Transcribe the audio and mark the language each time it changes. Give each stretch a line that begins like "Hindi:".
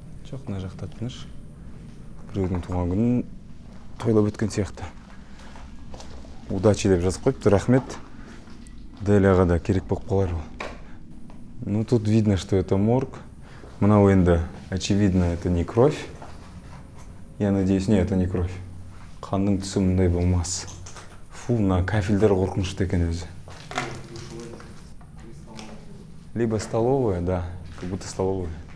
Kazakh: Жоқ, мына жақта тыныш. Біреудің туған күнін тойлап өткен сияқты.
Russian: Удачи
Kazakh: деп жазып қойыпты, рахмет. Дәлияға да керек болып қалар ол.
Russian: Ну, тут видно, что это морг.
Kazakh: Мынау енді,
Russian: очевидно, это не кровь. Я надеюсь, не, это не кровь.
Kazakh: Қанның түсі мұндай болмас. Фу, мына кафельдер қорқынышты екен өзі.
Russian: Либо столовая, да, как будто столовая.